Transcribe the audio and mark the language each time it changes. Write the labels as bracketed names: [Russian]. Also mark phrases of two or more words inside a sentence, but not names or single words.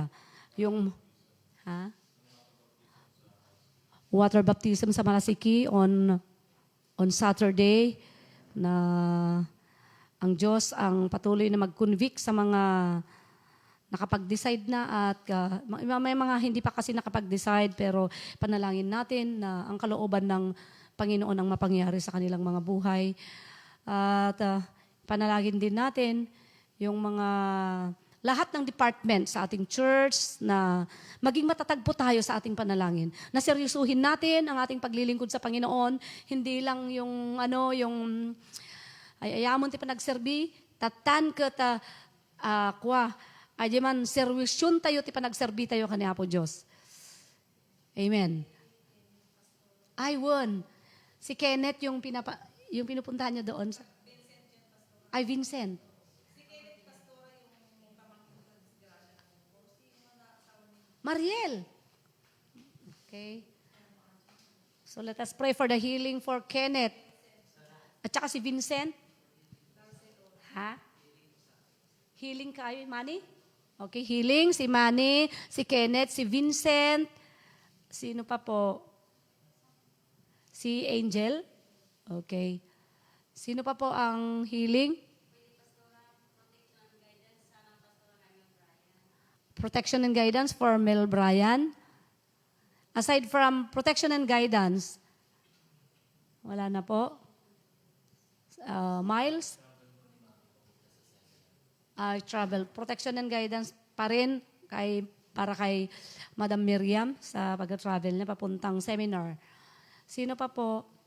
[Filipino] Yung water baptism sa Malasiki [English] on Saturday [Filipino] na ang Diyos ang patuloy na mag-convict sa mga nakapag-decide na at may mga hindi pa kasi nakapag-decide pero panalangin natin na ang kalooban ng Panginoon ang mapangyari sa kanilang mga buhay. At panalangin din natin yung mga lahat ng department sa ating church na maging matatag po tayo sa ating panalangin. Na seryosuhin natin ang ating paglilingkod sa Panginoon, hindi lang yung [Iloko] ayamon ti panagserbi, tatan ka ta man servisyon tayo ti panagserbi tayo kaniya [Filipino] po Diyos. Amen. Ay, won. Si Kenneth yung pinupuntahan niya doon. Ay, Vincent. Mariel. Okay. [English] So let us pray for the healing for Kenneth. [Filipino] At saka si Vincent. Healing kayo, Manny? Okay, healing. Si Manny, si Kenneth, si Vincent. Sino pa po? Si Angel. Okay. Sino pa po ang healing? [English] Protection and guidance for Mel Brian. Aside from protection and guidance, [Filipino] wala na po. Miles? Travel. [English] Protection and guidance [Filipino] pa rin para kay Madam Miriam sa pag-travel niya papuntang seminar. Sino pa po?